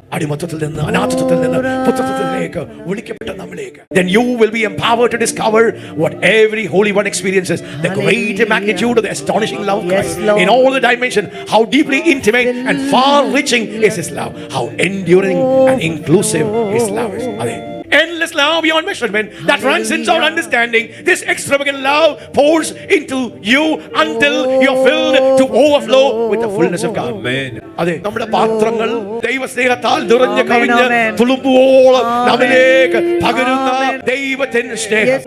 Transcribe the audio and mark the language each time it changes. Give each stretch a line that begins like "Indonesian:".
Malayalam: അടിമത്തത്തിൽ നിന്ന്, അനാഥത്വത്തിൽ നിന്ന് പുത്രത്വത്തിലേക്ക് വിളിക്കപ്പെട്ട നമ്മിലേക്ക്.
English: Then you will be empowered to discover what every holy one experiences, the great magnitude of the astonishing love of Christ in all the dimensions, how deeply intimate and far reaching is His love, how enduring and inclusive His love is. endless love beyond measurement that transcends our understanding. This extravagant love pours into you until you're filled to overflow with the fullness of God. Amen.
Malayalam: അതെ, നമ്മുടെ പാത്രങ്ങൾ ദൈവസ്നേഹത്താൽ നിറഞ്ഞു കവിഞ്ഞ് തുളുമ്പുവോളം നമ്മിലേക്ക് പകരുന്ന ദൈവത്തിന്റെ സ്നേഹം.